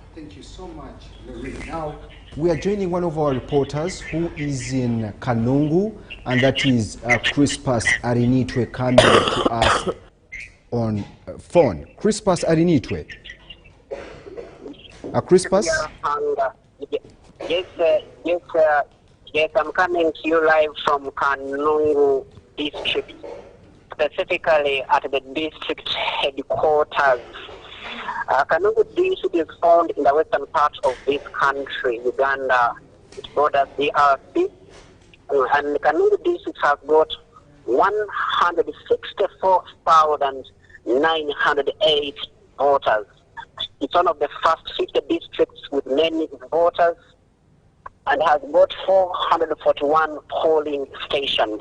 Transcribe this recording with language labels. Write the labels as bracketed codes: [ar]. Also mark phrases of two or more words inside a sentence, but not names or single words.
[en] Thank you so much, Lorraine. Now, we are joining one of our reporters who is in Kanungu, and that is Crispus Arinitwe coming to us on phone. Crispus Arinitwe. Crispus? Yes, I'm coming to you live from Kanungu district, specifically at the district headquarters. Kanungu district is found in the western part of this country, Uganda. It borders DRC, and Kanungu district has got 164,908 voters. It's one of the first 50 districts with many voters, and has got 441 polling stations.